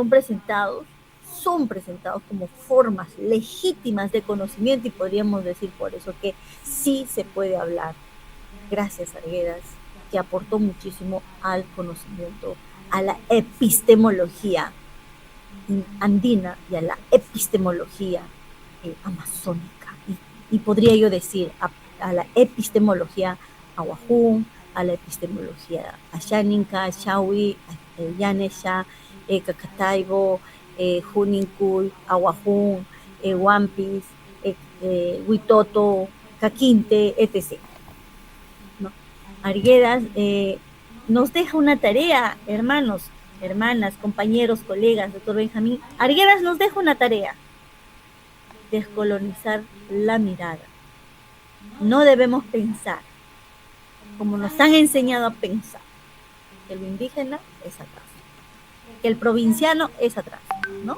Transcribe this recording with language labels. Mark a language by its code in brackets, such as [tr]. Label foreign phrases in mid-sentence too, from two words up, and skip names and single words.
[es] Son presentados como formas legítimas de conocimiento y podríamos decir por eso que sí se puede hablar, gracias a Arguedas, que aportó muchísimo al conocimiento, a la epistemología andina y a la epistemología amazónica. Y podría yo decir a la epistemología ahuajún, a la epistemología asháninca, shawi, yanesha, cacataibo, junincuy, ahuajún, wampis, huitoto, caquinte, etc. ¿No? Arguedas nos deja una tarea, hermanos, hermanas, compañeros, colegas, doctor Benjamín. Arguedas nos deja una tarea: descolonizar la mirada. No debemos pensar como nos han enseñado a pensar, que lo indígena es atrás, que el provinciano es atrás, ¿no?